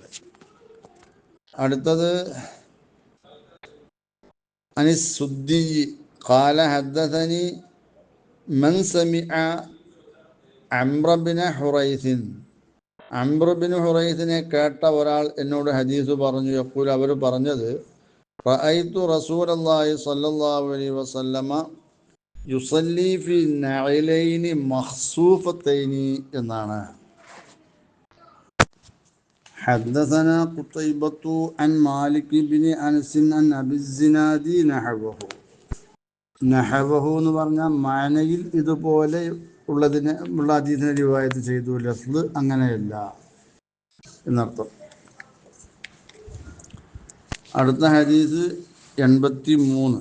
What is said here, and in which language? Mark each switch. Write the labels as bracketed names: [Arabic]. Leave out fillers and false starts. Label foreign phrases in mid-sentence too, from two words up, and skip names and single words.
[Malayalam] അടുത്തത് [Arabic] عن السدي قال حدثني من سمع عمرو بن حريث, [Malayalam] അംർ ബിൻ ഹുറൈസിനെ കേട്ട ഒരാൾ എന്നോട് ഹദീസ് പറഞ്ഞു. [Arabic] يقول, [Malayalam] അവർ പറഞ്ഞത്, [Arabic] رأيت رسول الله صلى الله عليه وسلم يصلي في نعلين مخصوفتين എന്നാണ്. حدثنا قتيبة عن مالك بن أنس عن أبي الزناد [Malayalam] നഹവഹു എന്ന് പറഞ്ഞാൽ മാനയിൽ ഇതുപോലെ ഉള്ള ഹദീസിനെ റിവായത്ത് ചെയ്തു. ലഫ്ള് അങ്ങനെയല്ല എന്നർത്ഥം. അടുത്ത ഹദീസ് 83.